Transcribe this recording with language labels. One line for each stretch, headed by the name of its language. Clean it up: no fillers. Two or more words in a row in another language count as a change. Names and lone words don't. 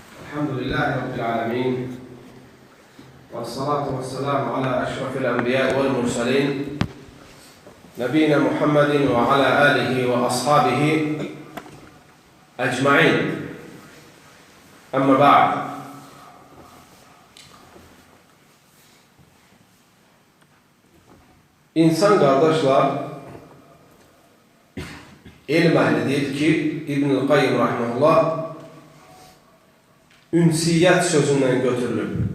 Arabic: الحمد لله رب العالمين والصلاة والسلام على أشرف الأنبياء والمرسلين نبينا محمد وعلى آله وأصحابه أجمعين. أما بعد.
Azerbaijani: İnsan qardaşlar, elm əhli deyir ki, İbn-i Qayyim rahimehullah ünsiyyət sözündən götürülür.